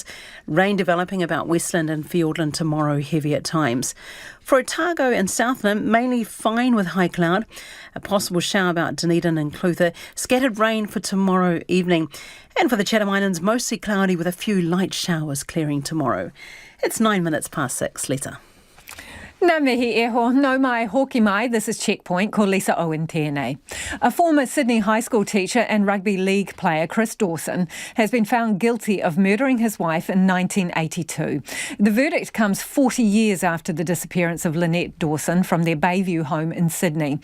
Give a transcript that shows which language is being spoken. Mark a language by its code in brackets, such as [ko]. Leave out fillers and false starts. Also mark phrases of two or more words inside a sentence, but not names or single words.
[en] Rain developing about Westland and Fiordland tomorrow, heavy at times. For Otago and Southland, mainly fine with high cloud. A possible shower about Dunedin and Clutha. Scattered rain for tomorrow evening. And for the Chatham Islands, mostly cloudy with a few light showers clearing tomorrow. It's 6:09, Lisa. [mi] Nā mihi e ho, no mai hoki mai. [en] This is Checkpoint, [mi] ko Lisa Owen tēnei. [en] A former Sydney High School teacher and rugby league player, Chris Dawson, has been found guilty of murdering his wife in 1982. The verdict comes 40 years after the disappearance of Lynette Dawson from their Bayview home in Sydney.